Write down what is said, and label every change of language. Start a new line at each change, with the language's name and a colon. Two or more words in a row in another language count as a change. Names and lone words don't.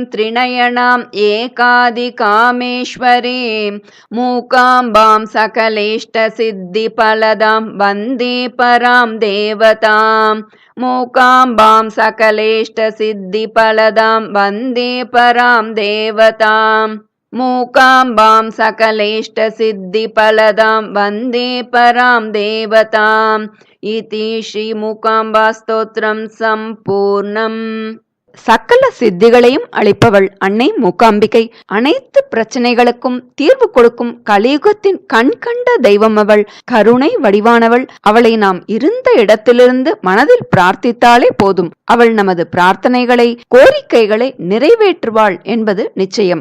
Sanskrit: त्रिनयनाम् एकादिकामेश्वरीं मूकाम्बां सकलेष्टसिद्धिफलदां वन्दे परां देवताम् मूकाम्बां सकलेष्टसिद्धिफलदां वन्दे परां देवताम् मूकाम्बां सकलेष्टसिद्धिफलदां वन्दे परां देवताम् इति श्रीमूकाम्बास्तोत्रं सम्पूर्णम्.
Tamil: சகல சித்திகளையும் அளிப்பவள் அன்னை மூகாம்பிகை. அனைத்து பிரச்சனைகளுக்கும் தீர்வு கொடுக்கும் கலியுகத்தின் கண்கண்ட தெய்வம் அவள். கருணை வடிவானவள். அவளை நாம் இருந்த இடத்திலிருந்து மனதில் பிரார்த்தித்தாலே போதும். அவள் நமது பிரார்த்தனைகளை, கோரிக்கைகளை நிறைவேற்றுவாள் என்பது நிச்சயம்.